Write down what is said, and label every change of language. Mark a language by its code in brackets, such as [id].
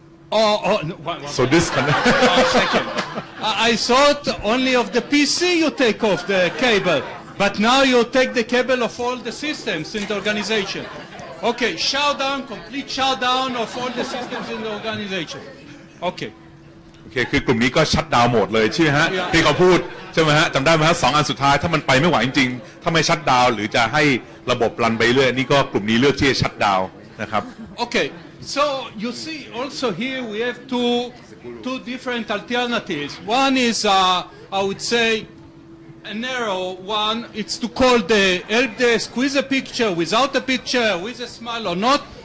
[en] Oh, no, So disconnect. Second. I thought only of the PC you take off the cable, but now you take the cable of all the systems in the organization. Okay, complete shutdown of all the systems in the organization. Okay. [th] โอเคคือกลุ่มนี้ก็ชัดดาวน์โหมดเลยใช่ไหมฮะที่เขาพูดใช่ไหมฮะจำได้ไหมฮะ2 อันสุดท้ายถ้ามันไปไม่ไหวจริงๆถ้าไม่ชัดดาวน์หรือจะให้ระบบรันไปเรื่อยนี่ก็กลุ่มนี้เลือกที่จะชัดดาวน์นะครับ [en] Okay, so you see also here we have two different alternatives. One is I would say a narrow one. It's to call the help desk with a picture, without a picture, with a smile or not.